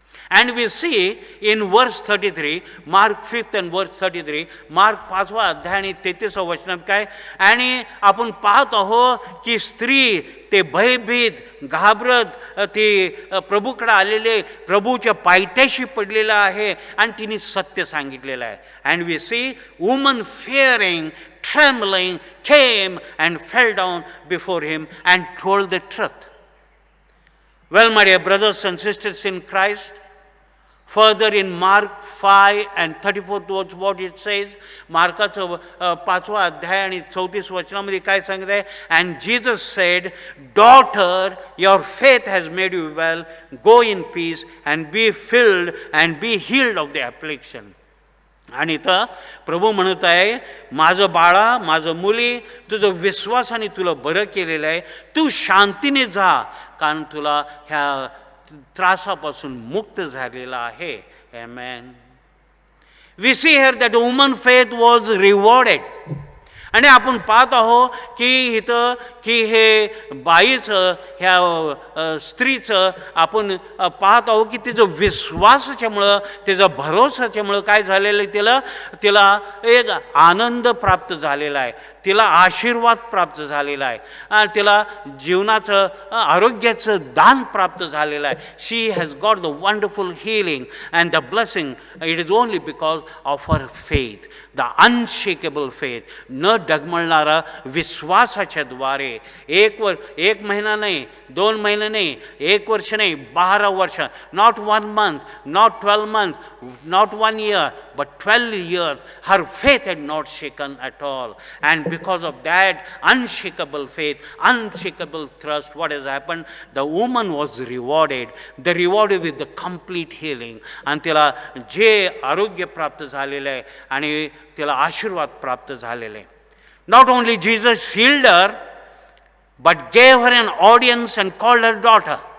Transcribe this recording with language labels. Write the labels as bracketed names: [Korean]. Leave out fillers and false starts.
[English] And we see in verse 33, [Marathi] Mark 5th and verse 33, mark 5वा अध्याय आणि 33वा वचनात काय, आणि आपण पाहत आहोत की स्त्री ते भयभीत घाबरत ती प्रभूकडे आलेले प्रभूच्या पायथ्याशी पडलेला आहे आणि तिने सत्य सांगितलेलं आहे. [English] And we see woman fearing trembling came and fell down before him and told the truth. Well, my dear brothers and sisters in Christ, further in Mark 5 and 34 what it says, [Marathi] मार्काचं 5वा अध्याय आणि 34 वचनामध्ये काय सांगत आहे, [English] and Jesus said, daughter, your faith has made you well, go in peace and be filled and be healed of the affliction. [Marathi] आणि इथं प्रभू म्हणत आहे, माझं बाळा, माझं मुली, तुझं विश्वासाने तुला बरं केलेलं आहे, तू शांतीने जा, कारण तुला ह्या त्रासापासून मुक्त झालेला आहे. आमेन. [English] We see here that woman faith was rewarded. [Marathi] आणि आपण पाहत आहोत की इथं की हे बाईचं, ह्या स्त्रीचं आपण पाहत आहोत की तिचं विश्वासाच्यामुळं, तिचं भरोसाच्यामुळं काय झालेलं आहे, तिला एक आनंद प्राप्त झालेला आहे, तिला आशीर्वाद प्राप्त झालेला आहे, तिला जीवनाचं आरोग्याचं दान प्राप्त झालेलं आहे. [English] She has got the wonderful healing and the blessing. It is only because of her faith, the unshakable faith, [Marathi] न डगमळणारा विश्वासाच्या द्वारे. एक महिना नाही, 2 महिने नाही, 1 वर्ष नाही, 12 वर्ष, [English] Not 1 month, not 12 months, not 1 year, but 12 years, her faith had not shaken at all. And because of that unshakable faith, unshakable trust, what has happened? The woman was rewarded. The rewarded with the complete healing. [Marathi] आणि तिला जे आरोग्य प्राप्त झालेलं आहे आणि तिला आशीर्वाद प्राप्त झालेले आहे. [English] Not only Jesus healed her, but gave her an audience and called her daughter.